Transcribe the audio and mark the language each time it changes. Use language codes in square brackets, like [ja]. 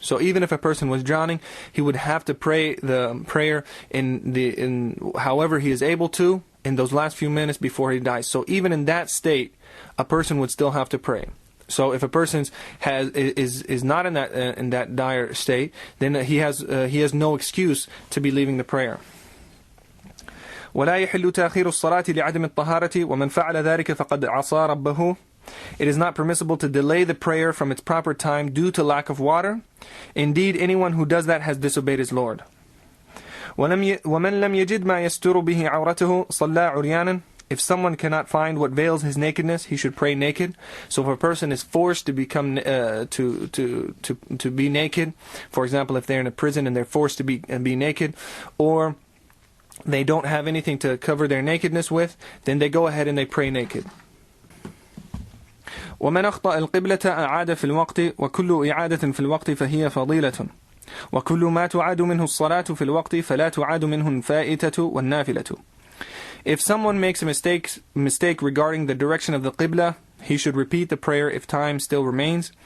[en] So even if a person was drowning, he would have to pray the prayer in however he is able to in those last few minutes before he dies. So even in that state, a person would still have to pray. So if a person is not in that dire state, then he has no excuse to be leaving the prayer. [ar] ولا يحل تأخير الصلاة لعدم الطهارة ومن فعل ذلك فقد عصى ربه. [en] It is not permissible to delay the prayer from its proper time due to lack of water. Indeed, anyone who does that has disobeyed his Lord. [ar] ومن لم يجد ما يستر به عورته صلى عريانا. [en] If someone cannot find what veils his nakedness, he should pray naked. So if a person is forced to become to be naked, for example, if they're in a prison and they're forced to be naked, or they don't have anything to cover their nakedness with, then they go ahead and they pray naked. [ar] ومن أخطأ القبلة أعاد في الوقت وكل إعادة في الوقت فهي فضيلة وكل ما تعاد منه الصلاة في الوقت فلا تعاد منه الفائتة والنافلة. [en] If someone makes a mistake regarding the direction of the qibla, he should repeat the prayer if time still remains.